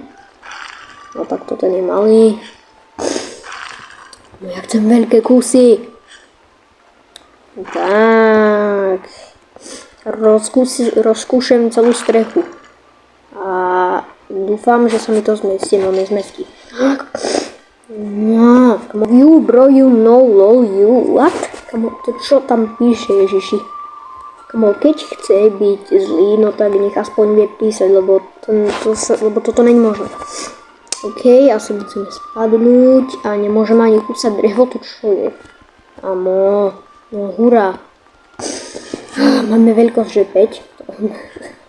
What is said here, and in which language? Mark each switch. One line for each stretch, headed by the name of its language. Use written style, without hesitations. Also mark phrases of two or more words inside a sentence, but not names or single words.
Slovak: No tak toto je malý. No ja chcem veľké kusy. Tak. Rozkúšem celú strechu. A dúfam, že sa mi to zmestí, no nezmestí.
English: No, you bro, you know, lol, you, what?
Slovak: Kamo, to čo tam píše, Ježiši? Kamo, keď chce byť zlý, no tak nech aspoň vie písať, lebo toto není možné. OK, asi musíme spadnúť a nemôžeme ani kúsať drevo, to čo je? Kamo, no hurá. Máme veľkosť, že 5.